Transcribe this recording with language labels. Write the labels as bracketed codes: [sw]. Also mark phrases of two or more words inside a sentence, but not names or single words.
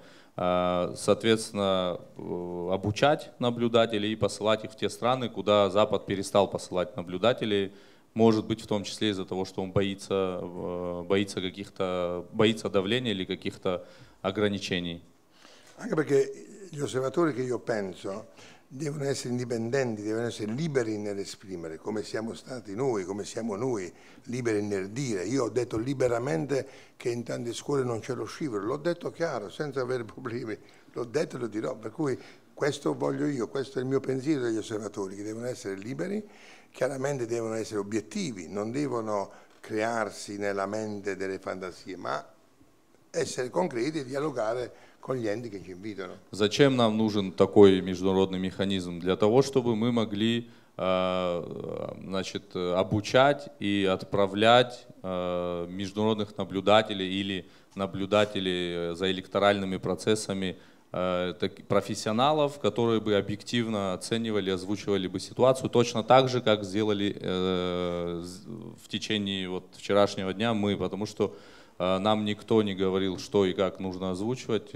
[ru] Соответственно, обучать наблюдателей и посылать их в те страны, куда Запад перестал посылать наблюдателей, может быть, в том числе из-за того, что он боится давления или каких-то ограничений. [it] Anche perché gli osservatori che io penso devono essere indipendenti, devono essere liberi nell'esprimere, come siamo stati noi, come siamo noi, liberi nel dire. Io ho detto liberamente che in tante scuole non c'è lo scivolo, l'ho detto chiaro, senza avere problemi, l'ho detto e lo dirò, per cui questo voglio io, questo è il mio pensiero degli osservatori, che devono essere liberi, chiaramente devono essere obiettivi, non devono crearsi nella mente delle fantasie, ma essere concreti e dialogare con gli enti che ci invitano. [ru] Зачем нам нужен такой международный механизм? Для того, чтобы мы могли обучать и отправлять международных наблюдателей или наблюдателей за электоральными процессами, профессионалов, которые бы объективно оценивали, озвучивали бы ситуацию, точно так же, как сделали в течение вчерашнего дня мы, потому что нам никто не говорил, что и как нужно озвучивать.